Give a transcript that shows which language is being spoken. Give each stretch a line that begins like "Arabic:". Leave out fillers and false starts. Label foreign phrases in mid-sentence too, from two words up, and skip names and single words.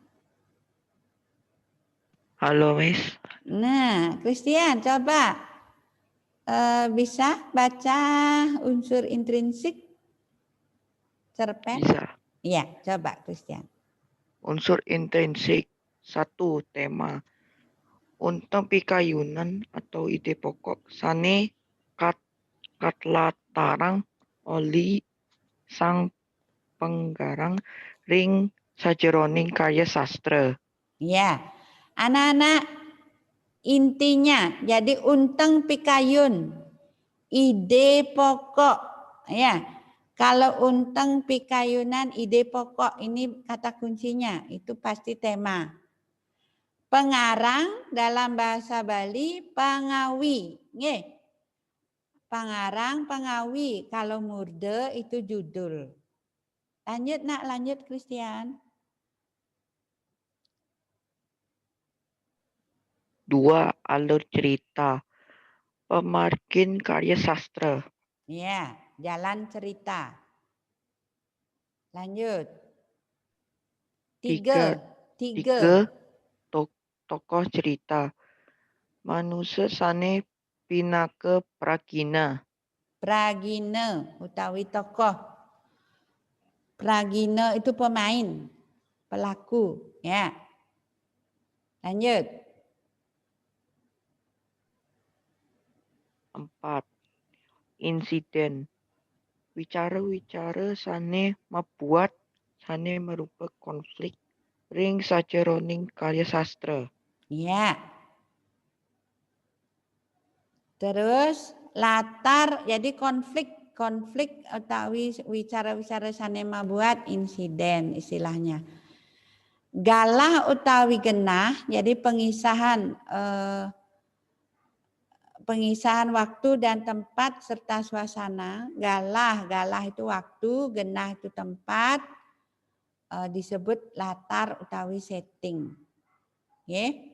Indonesian: Halo Miss. Nah, Christian coba bisa baca unsur intrinsik cerpen? Bisa. Iya, coba Christian. Unsur intrinsik 1. Tema.
Balinese: untang pikayunan atau ide pokok sane katlatarang oli sang penggarang ring sajeroning karya sastra.
Indonesian: Ya, anak-anak, intinya jadi
Balinese: untang pikayun,
Indonesian: ide pokok, ya. Kalau
Balinese: untang pikayunan,
Indonesian: ide pokok, ini kata kuncinya, itu pasti tema. Pengarang dalam bahasa Bali pengawi, nggih. Pengarang, pengawi. Kalau murde itu judul. Lanjut nak, lanjut Christian. 2. Alur cerita. Pemargin karya sastra. Ya, jalan cerita. Lanjut. 3.
Balinese: Tokoh cerita. Manusia sane pinake pragina. Pragina utawi tokoh.
Indonesian: Pragina itu pemain, pelaku, ya. Lanjut. 4. Insiden.
Balinese: Wicara-wicara sane membuat sane merupakan konflik ring sajeroning karya sastra.
Indonesian: Ya. Terus latar, jadi konflik
Balinese: utawi wicara-wicara sane membuat
Indonesian: insiden istilahnya.
Balinese: Galah utawi genah,
Indonesian: jadi pengisahan waktu dan tempat serta suasana. Galah itu waktu, genah itu tempat, disebut latar utawi setting. Okay.